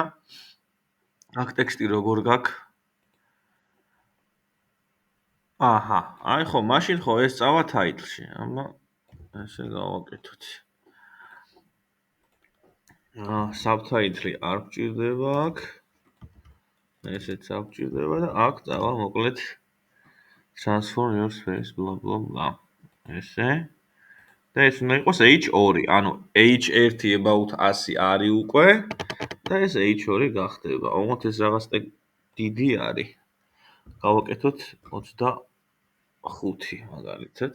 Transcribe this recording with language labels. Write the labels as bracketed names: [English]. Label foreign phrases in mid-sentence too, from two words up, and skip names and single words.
[Georgian] აქ ტექსტი როგორ გაქვს? აჰა, აი ხო, მაშინ ხო ეს წავა title-ში. აბა ესე გავაკეთოთ. subtitle-ი არ გჭირდება აქ. ესეც არ გჭირდება და აქ წავა მოკლედ [English] transform your space blah blah blah. [Georgian] ესე და ეს უნდა იყოს H2, ანუ H1 about 100 არის უკვე და ეს H2 გახდება. ოღონდ ეს რაღაც დიდი არის. გავაკეთოთ 25 მაგალითად.